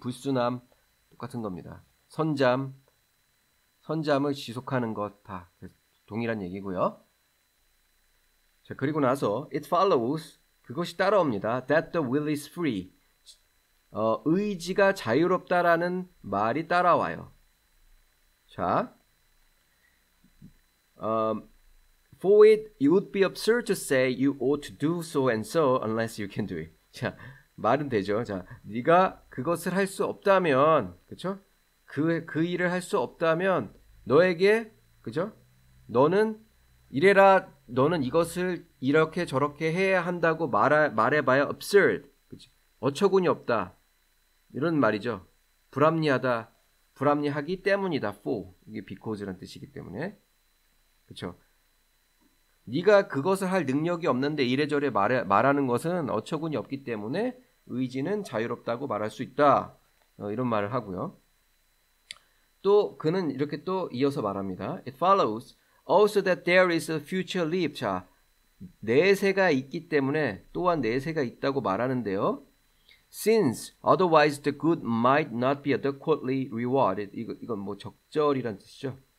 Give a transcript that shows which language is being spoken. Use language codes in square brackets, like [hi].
[ko] 불순함, 똑같은 겁니다. 선잠을 지속하는 것 다 동일한 얘기고요. 자, 그리고 나서 [en] it follows, [ko] 그것이 따라옵니다. [en] that the will is free. [ko] 의지가 자유롭다라는 말이 따라와요. [en] 자, for it would be absurd to say you ought to do so and so unless you can do it. [ko] 자, 말은 되죠. 자, 네가 그것을 할 수 없다면, 그렇죠? 그 일을 할 수 없다면 너에게, 그죠? 너는 이래라, 너는 이것을 이렇게 저렇게 해야 한다고 말해봐야 absurd, 그치? 어처구니 없다, 이런 말이죠. 불합리하기 때문이다. for, 이게 because란 뜻이기 때문에, 그렇죠? 네가 그것을 할 능력이 없는데 이래저래 말하는 것은 어처구니 없기 때문에 의지는 자유롭다고 말할 수 있다. 이런 말을 하고요. 또 그는 이렇게 또 이어서 말합니다. [en] It follows also that there is a future life. [ko] 자, 내세가 있기 때문에, 또한 내세가 있다고 말하는데요. [en] since otherwise the good might not be adequately rewarded. [ko] 이건 뭐 적절이란 뜻이죠.